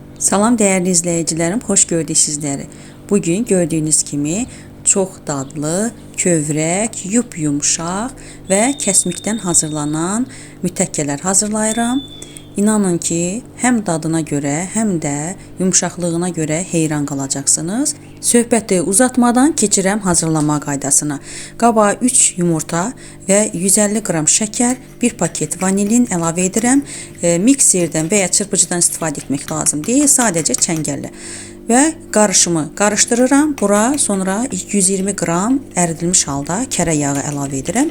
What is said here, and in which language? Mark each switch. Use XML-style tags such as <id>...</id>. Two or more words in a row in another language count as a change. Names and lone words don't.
<az>Salam</az> <tr>değerli izleyicilerim, hoş gördük sizleri.</tr> <az>Bugün gördüğünüz kimi çok dadlı, kövrək, yumuşaq ve kəsmikdən hazırlanan mütəkkələr hazırlayıram. İnanın ki, hem dadına göre hem de yumuşaqlığına göre heyran qalacaqsınız. Söhbəti uzatmadan keçirəm hazırlama qaydasına. Qabağa 3 yumurta ve 150 qram şəkər, 1 paket vanilin əlavə edirəm. Mikserdən və ya çırpıcıdan istifadə etmək lazım deyil, sadəcə çəngəllə. Və qarışımı qarışdırıram. Bura sonra 120 qram əridilmiş halda kərə yağı əlavə edirəm.</az>